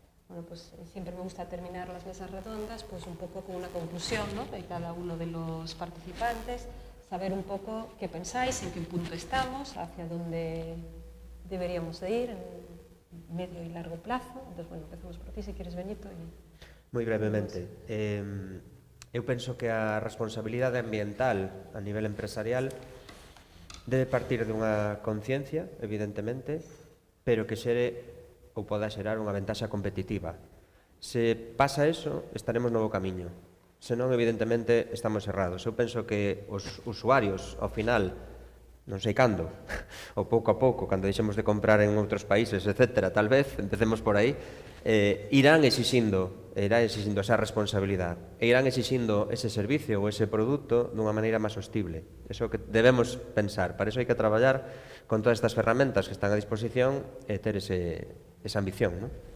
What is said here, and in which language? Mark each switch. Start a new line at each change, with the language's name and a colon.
Spanish: Bueno, pues siempre me gusta terminar las mesas redondas pues un poco con una conclusión, ¿no?, de cada uno de los participantes, saber un poco qué pensáis, en qué punto estamos, hacia dónde deberíamos de ir en medio y largo plazo. Entonces, bueno, empezamos por ti, si quieres, Benito.
Galician: Moi brevemente. Eu penso que a responsabilidade ambiental a nivel empresarial debe partir dunha conciencia, evidentemente, pero que xere ou poda xerar unha ventaxa competitiva. Se pasa eso, estaremos no bo camiño. Senón, evidentemente, estamos errados. Eu penso que os usuarios, ao final, non sei cando, ou pouco a pouco, cando deixemos de comprar en outros países, etc., tal vez, empecemos por aí, irán exixindo esa responsabilidade, e irán exixindo ese servicio ou ese produto dunha maneira máis sostible. Eso que debemos pensar. Para eso hai que traballar con todas estas ferramentas que están a disposición e ter esa ambición, non?